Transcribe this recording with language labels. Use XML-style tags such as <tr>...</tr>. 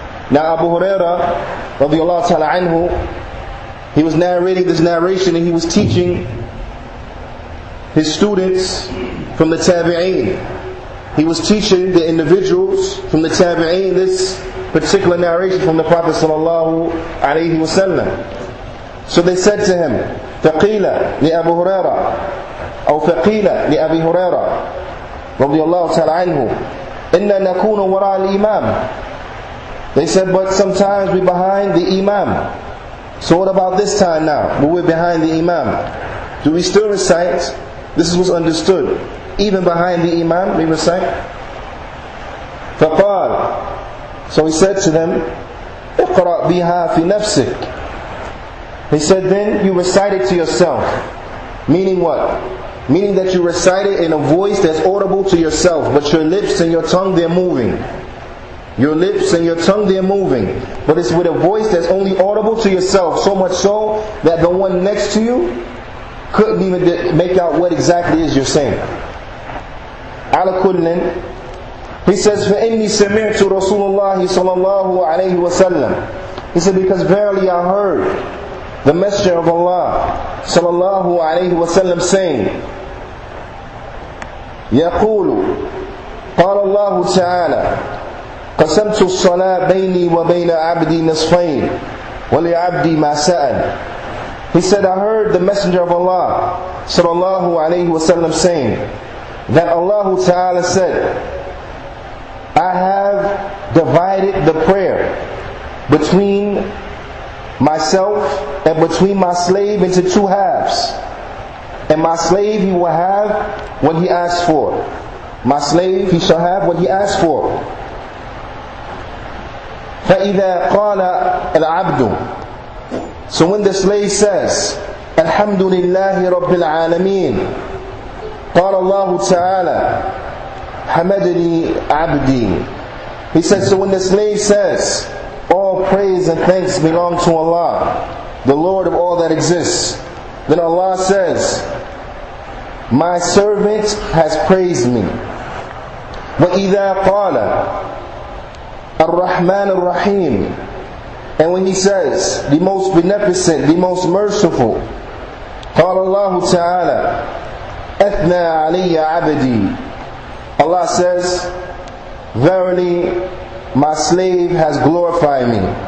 <en>Now Abu Hurairah radiyallahu ta'ala anhu, he was narrating this narration and he was teaching his students from the Tabi'een. He was teaching the individuals from the Tabi'een this particular narration from the Prophet sallallahu alaihi wasallam. So they said to him,</en> <ar>فَقِيلَ لِأَبُو هُرَيْرَةَ أو فقيل لأبي هريرة رضي الله تعالى عنه إنا نكون وراء الإمام.</ar> <en>They said, but sometimes we're behind the Imam. So what about this time now, when we're behind the Imam? Do we still recite? This is what's understood. Even behind the Imam, we recite.</en> <ar>فقال,</ar> <en>so he said to them,</en> <ar>اقرأ بها في نفسك.</ar> <en>He said, then you recite it to yourself. Meaning what? Meaning that you recite it in a voice that's audible to yourself, but your lips and your tongue, they're moving. Your lips and your tongue, they're moving. But it's with a voice that's only audible to yourself, so much so that the one next to you couldn't even make out what exactly is you're saying.</en> <ar>Ala kullin,</ar> <en>he says,</en> <ar>فَإِنِّي سَمِعْتُ رَسُولُ اللَّهِ صَلَى اللَّهُ عَلَيْهِ وَسَلَّمَ.</ar> <en>He said, because verily I heard the Messenger of Allah sallallahu alayhi wa sallam saying,</en> <ar>يقول قال الله تعالى قسمت الصلاة بيني وبين عبدي نصفين ولعبدي ما سأل.</ar> <en>He said, I heard the Messenger of Allah sallallahu alayhi wasallam saying that Allah Ta'ala said, I have divided the prayer between myself and between my slave into two halves. And my slave, he will have what he asks for. My slave, he shall have what he asks for.</en> <ar>فَإِذَا قَالَ الْعَبْدُ,</ar> <en>so when the slave says,</en> <ar>الْحَمْدُ لِلَّهِ رَبِّ الْعَالَمِينَ, قال Allah Ta'ala, حَمَدَنِي عَبْدِي.</ar> <en>He said, so when the slave says, all praise and thanks belong to Allah, the Lord of all that exists, then Allah says, my servant has praised me.</en> <ar>وَإِذَا قَالَ الرَّحْمَنُ الرَّحِيمُ,</ar> <en>and when he says, the most beneficent, the most merciful,</en> <ar>قال الله تعالى أثنى علي عبدي,</ar> <en>Allah says, verily my slave has glorified me.</en>